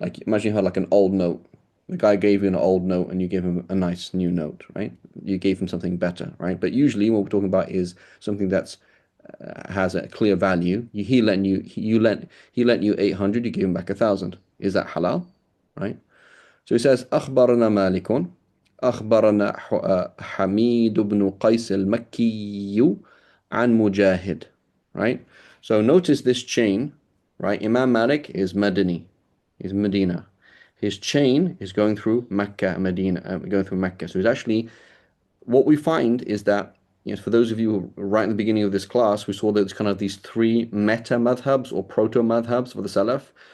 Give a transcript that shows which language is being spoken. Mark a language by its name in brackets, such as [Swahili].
[English] Like imagine you had like an old note. The guy gave you an old note and you gave him a nice new note, right? You gave him something better, right? But usually what we're talking about is something that's has a clear value. He lent you 800, you give him back 1,000. Is that halal? Right? So he says [Arabic] أخبرنا مالك أخبرنا حميد بن قيس المكي عن مجاهد. [English] Right? So notice this chain, right? Imam Malik is Madani, is Medina. His chain is going through Mecca, Medina, going through Mecca. So it's actually what we find is that, for those of you right in the beginning of this class, we saw that it's kind of these three meta madhabs or proto madhabs for the Salaf.